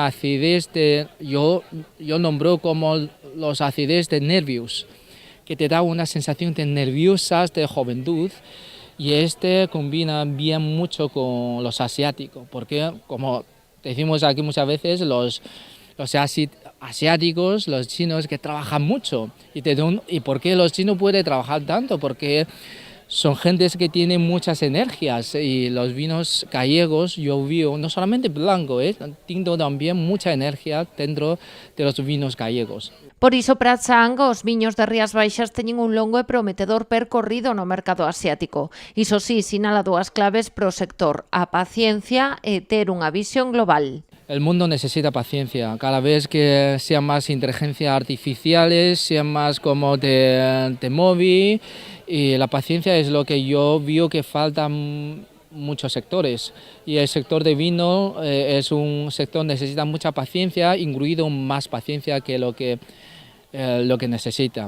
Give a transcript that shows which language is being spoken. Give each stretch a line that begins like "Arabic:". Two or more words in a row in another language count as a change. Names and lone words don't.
Spanish: acidez yo nombro como los acidez de nervios, que te da una sensación de nerviosas, de juventud, y combina bien mucho con los asiáticos, porque como decimos aquí muchas veces, los asiáticos, los chinos que trabajan mucho, ¿y por qué los chinos pueden trabajar tanto? Porque son gentes que tienen muchas energías, y los vinos gallegos, yo veo, no solamente blanco, tinto también mucha energía dentro de los vinos gallegos.
Galician: Por iso, para Chang, os viños de Rías Baixas teñen un longo e prometedor percorrido no mercado asiático. Iso sí, sinala dúas claves pro sector: a paciencia e ter unha visión global.
Spanish: El mundo necesita paciencia. Cada vez que sean más inteligencias artificiales, sean más como de móvil, y la paciencia es lo que yo veo que falta muchos sectores y el sector de vino es un sector que necesita mucha paciencia, incluido más paciencia que lo que necesita.